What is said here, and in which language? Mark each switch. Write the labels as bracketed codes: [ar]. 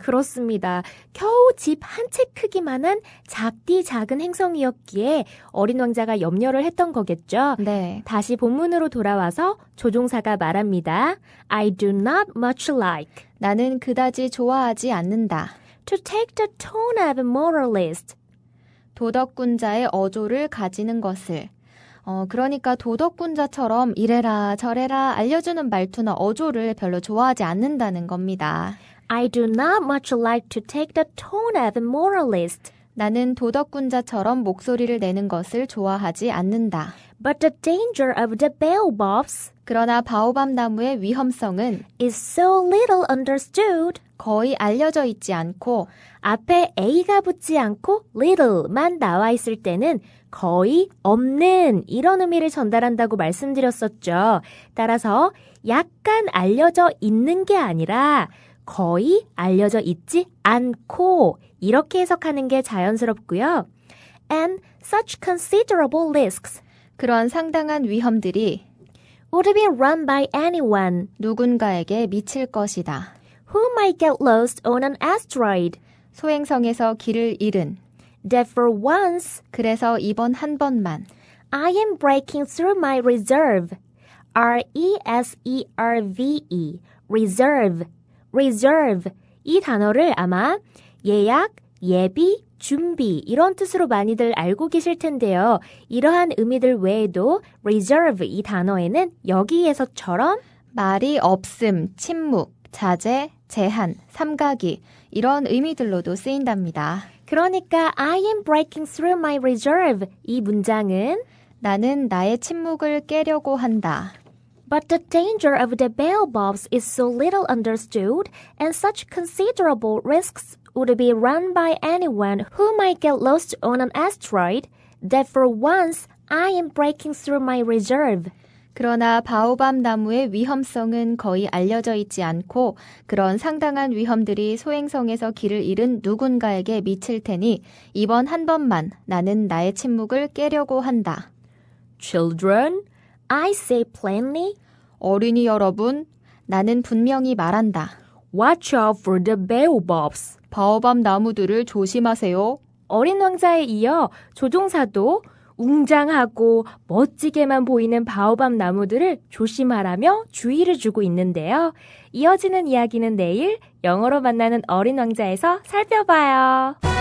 [ko] 그렇습니다. 겨우 집 한 채 크기만한 작디 작은 행성이었기에 어린 왕자가 염려를 했던 거겠죠. 네. 다시 본문으로 돌아와서 조종사가 말합니다. [en] I do not much like [ko] 나는 그다지 좋아하지 않는다. [en] to take the tone of a moralist. [ko] 도덕군자의 어조를 가지는 것을. 그러니까 도덕군자처럼 이래라 저래라 알려주는 말투나 어조를 별로 좋아하지 않는다는 겁니다. [en] I do not much like to take the tone of a moralist. [ko] 나는 도덕군자처럼 목소리를 내는 것을 좋아하지 않는다. [en] But the danger of the baobabs [ko] 그러나 바오밥 나무의 위험성은 [en] is so little understood. [ko] 거의 알려져 있지 않고 앞에 a가 붙지 않고 little만 나와 있을 때는 거의 없는 이런 의미를 전달한다고 말씀드렸었죠. 따라서 약간 알려져 있는 게 아니라 거의 알려져 있지 않고 이렇게 해석하는 게 자연스럽고요. [en] And such considerable risks [ko] 그런 상당한 위험들이 [en] would be run by anyone [ko] 누군가에게 미칠 것이다. [en] who might get lost on an asteroid. [ko] 소행성에서 길을 잃은 [en] That for once [ko] 그래서 이번 한 번만 [en] I am breaking through my reserve. R-E-S-E-R-V-E. Reserve. Reserve. [ko] 이 단어를 아마 예약, 예비, 준비 이런 뜻으로 많이들 알고 계실 텐데요. 이러한 의미들 외에도 reserve 이 단어에는 여기에서처럼 말이 없음, 침묵, 자제, 제한, 삼가기 이런 의미들로도 쓰인답니다. 그러니까 [en] I am breaking through my reserve [ko] 이 문장은 나는 나의 침묵을 깨려고 한다. [en] But the danger of the baobabs is so little understood and such considerable risks would be run by anyone who might get lost on an asteroid that for once I am breaking through my reserve. [ko] 그러나 바오밥 나무의 위험성은 거의 알려져 있지 않고 그런 상당한 위험들이 소행성에서 길을 잃은 누군가에게 미칠 테니 이번 한 번만 나는 나의 침묵을 깨려고 한다. [en] Children, I say plainly, [ko] 어린이 여러분, 나는 분명히 말한다. [en] watch out for the baobabs. [ko] 바오밥 나무들을 조심하세요. 어린 왕자에 이어 조종사도 웅장하고 멋지게만 보이는 바오밥 나무들을 조심하라며 주의를 주고 있는데요. 이어지는 이야기는 내일 영어로 만나는 어린 왕자에서 살펴봐요.